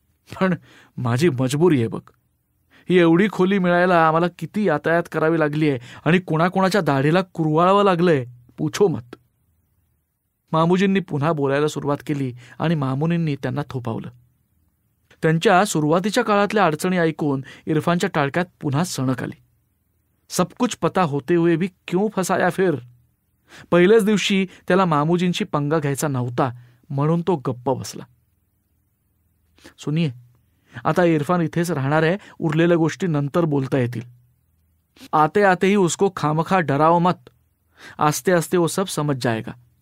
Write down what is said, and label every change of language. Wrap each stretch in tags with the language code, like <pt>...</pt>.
<mr>पण माझी मजबुरी आहे बघ. ही एवढी खोली मिळायला आम्हाला किती यातायात करावी लागली आहे आणि कोणाकोणाच्या दाढीला कुरवाळावं लागलंय,</mr> <hi>पूछो मत.</hi> <mr>मामूजींनी पुन्हा बोलायला सुरुवात केली आणि मामुनींनी त्यांना थोपावलं. त्यांच्या सुरुवातीच्या काळातल्या अडचणी ऐकून इरफानच्या टाळक्यात पुन्हा सणक आली.</mr> <hi>सब कुछ पता होते हुए भी क्यों फसाया फिर?</hi> <mr>पहिल्याच दिवशी त्याला मामूजींची पंगा घ्यायचा नव्हता म्हणून तो गप्प बसला. सुनिये, आता इरफान इथेच राहणार आहे, उरलेल्या गोष्टी नंतर बोलता येतील.</mr> <hi>आते आते ही उसको खामखा डराओ मत, आस्ते आस्ते वो सब समझ जाएगा.</hi>